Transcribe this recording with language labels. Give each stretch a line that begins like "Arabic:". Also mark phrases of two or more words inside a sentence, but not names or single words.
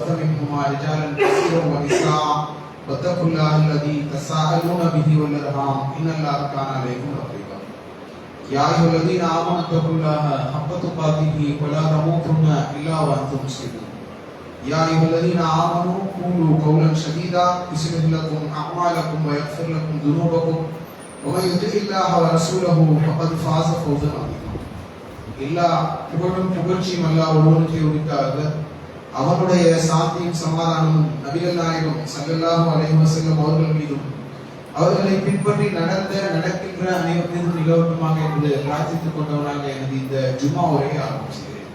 Arabic: منهما رجالا كثيرا ونساء واتقوا الله الذي تساءلون به والأرحام إن الله كان عليكم رقيبا يا أيها الذين آمنوا اتقوا الله حق تقاته ولا تموتن إلا وأنتم مسلمون يا أيها الذين آمنوا قولوا قولا سديدا يصلح لكم أعمالكم ويغفر لكم ذنوبكم ومن يطع الله ورسوله فقد فاز فوزا عظيما
Tamil: எல்லா புகழும் புகழ்ச்சியும் அல்லாஹ் ஒருவனுக்கே உரித்தாக அவனுடைய சாந்தியும் சமாதானமும் நபிகள் நாயகம்
Arabic: صلى الله عليه وسلم
Tamil: அவர்கள் மீதும் அவர்களை பின்பற்றி நடக்கின்ற அனைவர் மீதும் நிலவட்டுமாக என்று பிரார்த்தித்துக் கொண்டவனாக எனது இந்த ஜும்மா உரையை ஆரம்பிக்கிறேன்.